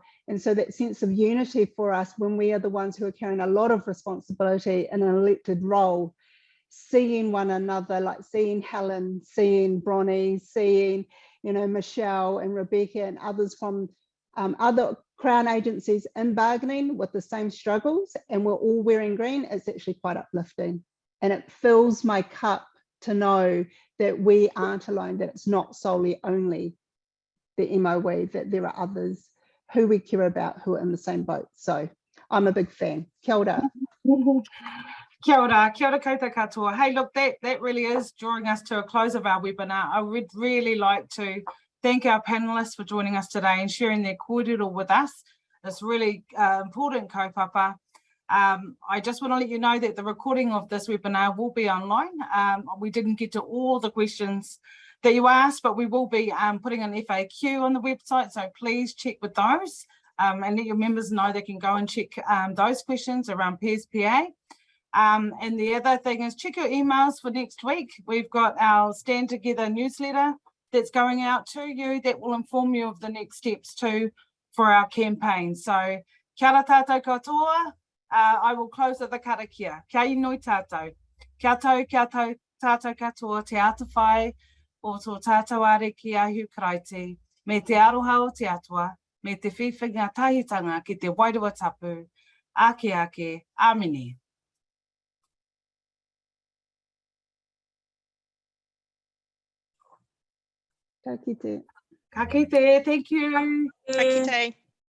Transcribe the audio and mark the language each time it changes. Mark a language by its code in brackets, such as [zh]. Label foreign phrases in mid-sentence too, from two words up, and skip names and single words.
[en] And so that sense of unity for us, when we are the ones who are carrying a lot of responsibility in an elected role, seeing one another, like seeing Helen, seeing Bronnie, seeing, you know, Michelle and Rebecca and others from other Crown agencies in bargaining with the same struggles, and we're all wearing green, it's actually quite uplifting. And it fills my cup to know that we aren't alone, that it's not solely only the MOE, that there are others who we care about who are in the same boat. So I'm a big fan. [mi] Kia ora. Kia ora koutou katoa. [en] Hey, look, that really is drawing us to a close of our webinar. I would really like to thank our panelists for joining us today and sharing their kōrero with us. It's really important kaupapa. I just want to let you know that the recording of this webinar will be online. We didn't get to all the questions that you asked, but we will be putting an FAQ on the website, so please check with those and let your members know they can go and check those questions around PSPA. And the other thing is check your emails for next week. We've got our Stand Together newsletter that's going out to you that will inform you of the next steps too for our campaign. So [mi] kia ora tātou katoa. [en] I will close with the karakia. [mi] Kia inoi tātou. Kia tātou katoa te atawhai o tō tātou are ki ahu karaiti, me te aroha o te atua, me te whiwhinga tahitanga ki te wairua tapu, ake, amini. Ka kite. Ka kite, [en] thank you. [mi] Ka kite.